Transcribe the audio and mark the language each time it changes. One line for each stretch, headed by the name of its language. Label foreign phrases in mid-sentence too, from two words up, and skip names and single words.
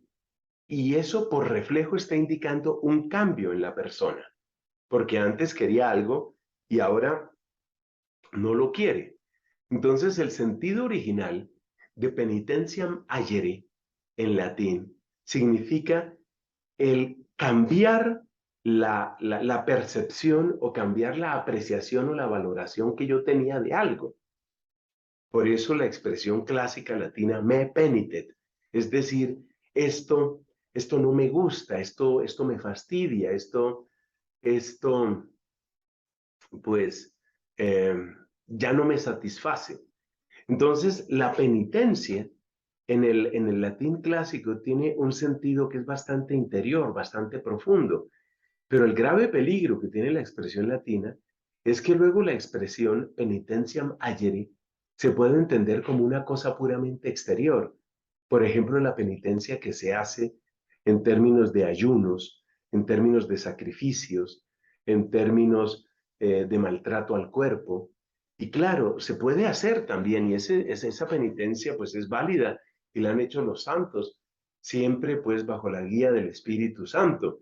Spanish: Y eso por reflejo está indicando un cambio en la persona, porque antes quería algo y ahora no lo quiere. Entonces, el sentido original de
Latin: penitentiam agere
Spanish: en latín significa el cambiar la percepción o cambiar la apreciación o la valoración que yo tenía de algo. Por eso la expresión clásica latina
Latin: me penitet,
Spanish: es decir, esto no me gusta, esto me fastidia, esto pues ya no me satisface. Entonces, la penitencia en el latín clásico tiene un sentido que es bastante interior, bastante profundo, pero el grave peligro que tiene la expresión latina es que luego la expresión
Latin: penitentiam agere
Spanish: se puede entender como una cosa puramente exterior. Por ejemplo, la penitencia que se hace en términos de ayunos, en términos de sacrificios, en términos de maltrato al cuerpo. Y claro, se puede hacer también, y esa penitencia pues es válida y la han hecho los santos, siempre pues bajo la guía del Espíritu Santo.